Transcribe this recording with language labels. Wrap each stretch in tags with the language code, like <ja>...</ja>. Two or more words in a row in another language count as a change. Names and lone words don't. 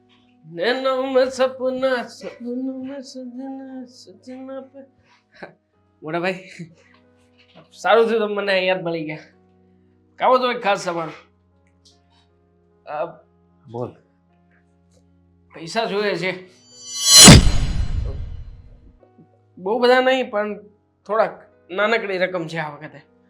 <hi>नैनों में सपना सपनों में सजना सजना पे</hi> <gu>મોટા ભાઈ સારું થયું તમે મને યાદ મળી ગયા. કાવો તો એક ખાસ સવાલ. બોલ. પૈસા જોઈએ છે. બહુ બધા નહીં પણ થોડાક નાનકડી રકમ છે આ વખતે.</gu>